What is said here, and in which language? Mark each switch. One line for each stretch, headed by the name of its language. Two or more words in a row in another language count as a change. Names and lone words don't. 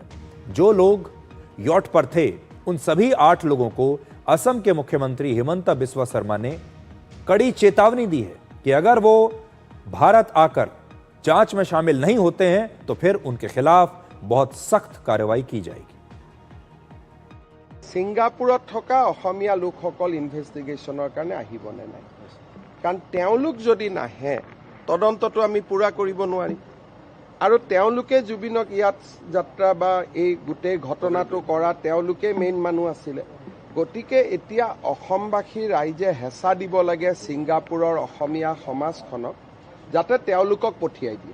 Hindi: जो लोग यॉट पर थे उन सभी 8 लोगों को असम के मुख्यमंत्री हिमंता बिस्वा शर्मा ने कड़ी चेतावनी दी है कि अगर वो भारत आकर जांच में शामिल नहीं होते हैं तो फिर उनके खिलाफ बहुत सख्त कार्रवाई की जाएगी।
Assamese: सिंगापुरत थका অসমীয়া লোকসকল ইনভেষ্টিগেশ্যনৰ কাৰণে আহিবনে নাই, কাৰণ তেওঁলোক যদি নাহে তদন্তটো আমি পুৰা কৰিব নোৱাৰিম। আৰু তেওঁলোকে জুবিনক ইয়াত যাত্ৰা বা এই গোটেই ঘটনাটো কৰা তেওঁলোকে মেইন মানুহ আছিলে। গতিকে এতিয়া অসমবাসী ৰাইজে হেঁচা দিব লাগে ছিংগাপুৰৰ অসমীয়া সমাজখনক, যাতে তেওঁলোকক পঠিয়াই দিয়ে।